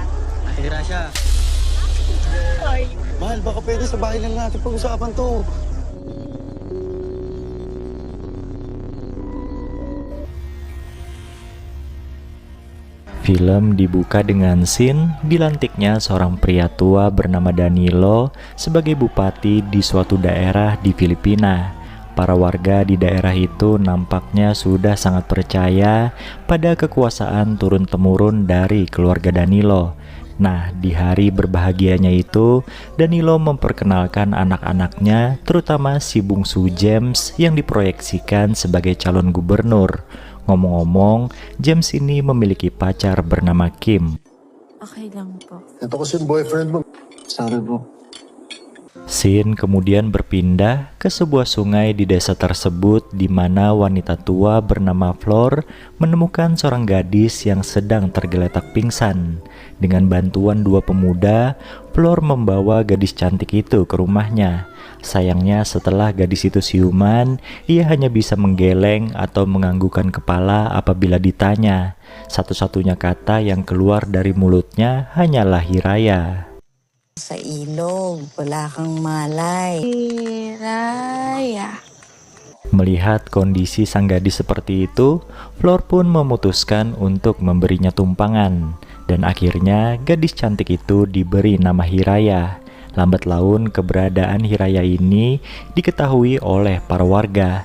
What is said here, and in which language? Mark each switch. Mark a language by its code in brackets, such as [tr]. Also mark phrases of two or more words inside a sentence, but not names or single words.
[tl] Ay, Gracia. Ay, Mahal, baka pwede sa bahay lang natin pag-usapan to. [id] Film dibuka dengan scene dilantiknya seorang pria tua bernama Danilo sebagai bupati di suatu daerah di Filipina. Para warga di daerah itu nampaknya sudah sangat percaya pada kekuasaan turun-temurun dari keluarga Danilo. Nah, di hari berbahagianya itu, Danilo memperkenalkan anak-anaknya, terutama si bungsu James yang diproyeksikan sebagai calon gubernur. Ngomong-ngomong, James ini memiliki pacar bernama Kim. [tl] Okay lang po. Ito kasi yung boyfriend mo. Sorry, bro. [id] Scene kemudian berpindah ke sebuah sungai di desa tersebut di mana wanita tua bernama Flor menemukan seorang gadis yang sedang tergeletak pingsan. Dengan bantuan dua pemuda, Flor membawa gadis cantik itu ke rumahnya. Sayangnya setelah gadis itu siuman, ia hanya bisa menggeleng atau menganggukkan kepala apabila ditanya. Satu-satunya kata yang keluar dari mulutnya hanyalah Hiraya. [tl] Sa ilog, wala kang malay. Hiraya. [id] Melihat kondisi sang gadis seperti itu, Flor pun memutuskan untuk memberinya tumpangan. Dan akhirnya gadis cantik itu diberi nama Hiraya. Lambat laun keberadaan Hiraya ini diketahui oleh para warga.